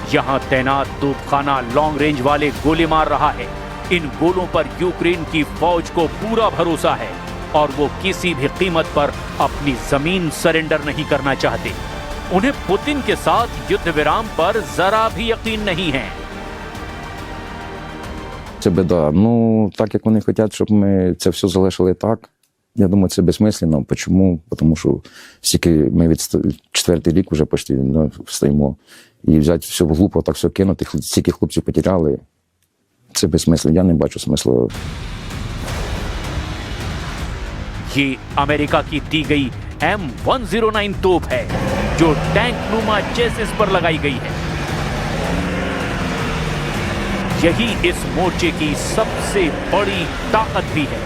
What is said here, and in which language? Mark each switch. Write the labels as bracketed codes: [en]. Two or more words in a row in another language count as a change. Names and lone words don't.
[hi] यहाँ तैनात तोपखाना लॉन्ग रेंज वाले गोली मार रहा है इन गोलों पर यूक्रेन की फौज को पूरा भरोसा है और वो किसी भी कीमत पर अपनी जमीन सरेंडर नहीं करना चाहते। उन्हें पुतिन के साथ युद्ध विराम पर जरा भी यकीन नहीं है। [uk] Це біда. Ну, так як вони хочуть, щоб ми це все залишили так, я думаю, це безсмислено. Чому? Тому що стільки ми від 4-й рік вже почти стоїмо. І взяти все глупо, так все кинути, стільки хлопців потеряли. Це безсмислено. Я не бачу смислу. [hi] ये अमेरिका की दी गई M109 तोप है जो टैंक नुमा चेसिस पर लगाई गई है। यही इस मोर्चे की सबसे बड़ी ताकत भी है।